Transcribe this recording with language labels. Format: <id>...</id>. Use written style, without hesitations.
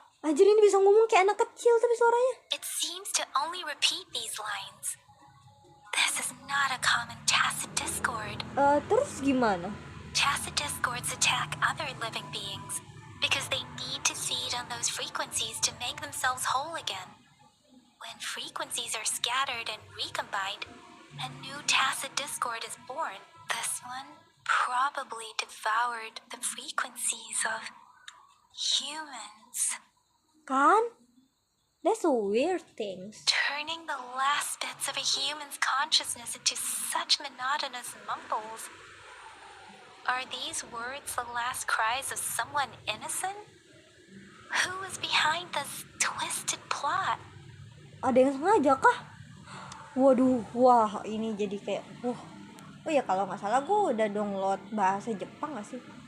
<id>Anjir, ini bisa ngomong kayak anak kecil tapi suaranya.</id> <en>It seems to only repeat these lines. This is not a common tacit discord.</en> <id>Terus gimana?</id> <en>Tacit discords attack other living beings because they need to feed on those frequencies to make themselves whole again. When frequencies are scattered and recombined, a new tacit discord is born. This one probably devoured the frequencies of humans, Kan? That's a weird thing. turning the last bits of a human's consciousness into such monotonous mumbles. Are these words the last cries of someone innocent? Who is behind this twisted plot?</en> <id>Ada yang sengaja kah? Waduh, wah ini jadi kayak Oh ya, kalau nggak salah gue udah download bahasa Jepang nggak sih?</id>